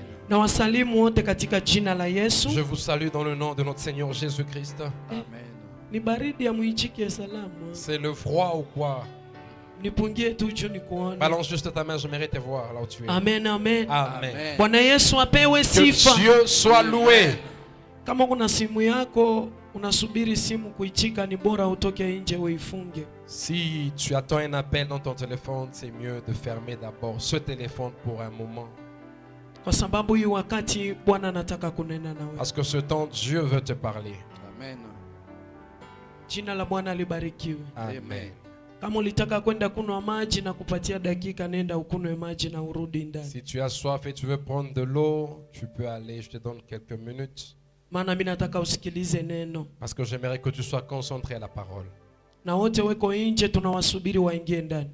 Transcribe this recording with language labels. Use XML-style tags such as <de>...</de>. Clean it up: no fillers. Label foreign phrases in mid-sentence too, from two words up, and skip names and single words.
<sw>Na wasalimu wote katika jina la Yesu.</sw> <fr>Je vous salue dans le nom de notre Seigneur Jésus-Christ. Amen.</fr> <sw>Ni baridi ya muichike salamu.</sw> <fr>C'est le froid ou quoi?</fr> <sw>Nipungie tu juu nikuone.</sw> <fr>Balance juste ta main, je mérite te voir là où tu es. Amen, amen. Amen.</fr> <sw>Bwana Yesu apewe</sw> <fr>Que</fr> <sw>sifa.</sw> <fr>Dieu soit loué.</fr> <sw>Kama kuna simu yako unasubiri simu kuichika, ni bora utoke nje uifunge.</sw> <fr>Si tu attends un appel dans ton téléphone, c'est mieux de fermer d'abord ce téléphone pour un moment.</fr> <sw>Kwa sababu hii wakati Bwana anataka kunena na wewe.</sw> <fr>Parce que ce temps, Dieu veut te parler. Amen.</fr> <sw>Jina la Bwana libarikiwe. Amen. Kama ulitaka kwenda kunywa maji na kupatia dakika, nenda ukunywe maji na urudi ndani.</sw> <fr>Si tu as soif et tu veux prendre de l'eau, tu peux aller, je te donne quelques minutes.</fr> <sw>Maana mimi nataka usikilize neno.</sw> <fr>Parce que j'aimerais que tu sois concentré à la parole.</fr> <sw>Na wote weko nje tunawasubiri waingie ndani.</sw>